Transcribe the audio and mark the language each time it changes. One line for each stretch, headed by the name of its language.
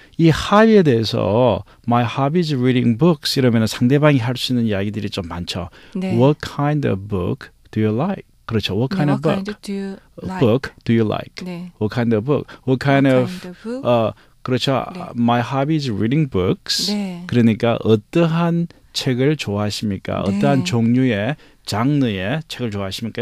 Korean: 이 hobby에 대해서
English: my hobby is reading books
Korean: 이러면 상대방이 할 수 있는 이야기들이 좀 많죠. 네.
English: What kind of book do you like?
Korean: 그렇죠.
English: What kind of book? do you like? Book do you like?
Korean: 네.
English: What kind of book? What kind of book?
Korean: 그렇죠. 네.
English: My hobby is reading books.
Korean: 네. 그러니까 어떠한 책을 좋아하십니까? 네. 어떠한 종류의 장르의 책을 좋아하십니까?